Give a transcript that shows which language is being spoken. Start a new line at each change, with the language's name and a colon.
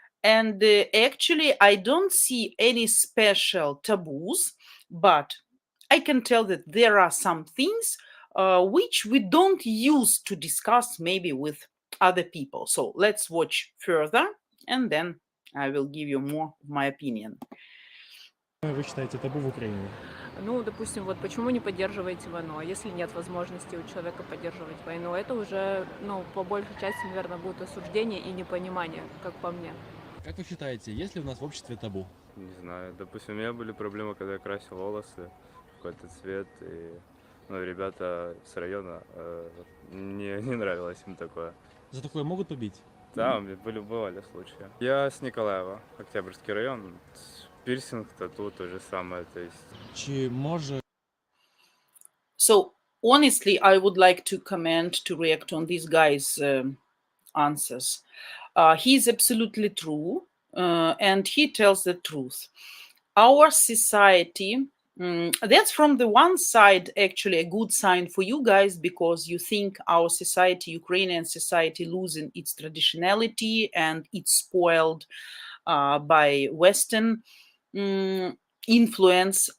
English: And actually I don't see any special taboos, but I can tell that there are some things which we don't use to discuss maybe with other people. So let's watch further, and then I will give you more of my opinion.
Russian: Вы считаете табу в Украине? Ну, допустим, вот почему не поддерживаете войну? А если нет возможности у человека поддерживать войну, это уже, ну, по большей части, наверное, будет осуждение и непонимание, как по мне. Как вы считаете, есть ли у нас в обществе табу? Не знаю, допустим, у меня были проблемы, когда я красил волосы, какой-то цвет, и ребята с района, не нравилось им такое. За такое могут побить? Да, бывали случаи. Я с Николаева, Октябрьский район, пирсинг, тату, то же самое, то есть.
Ukrainian: Чи може...
English: So honestly, I would like to comment, to react on this guy's answers. He's absolutely true, and he tells the truth. Our society, that's from the one side actually a good sign for you guys, because you think our society, Ukrainian society, losing its traditionality and it's spoiled by Western influence.